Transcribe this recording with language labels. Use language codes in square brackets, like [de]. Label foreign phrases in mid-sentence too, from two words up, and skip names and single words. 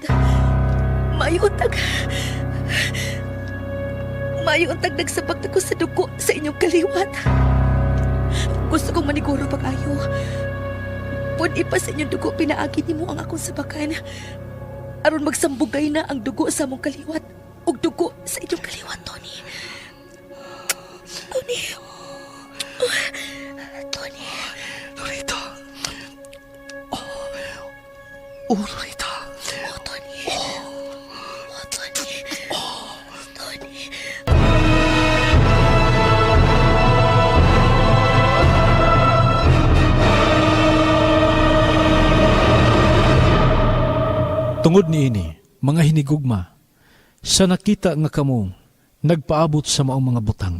[ceb] Mayuntag nagsabak ako sa dugo sa inyong kaliwat. Gusto kong maniguro pag-ayo. Pwede pa sa inyong dugo pinaagi ni mo ang akong sabakan. Aron magsambugay na ang dugo sa mong kaliwat ug dugo sa inyong kaliwat, Tony. Tony. Tony. Lorita. Oh, Lorita. Oh, Tony. Oh, Tony. Tony. Tungod niini, mga hinigugma, sa nakita nga kamo, nagpaabot sa maong mga butang.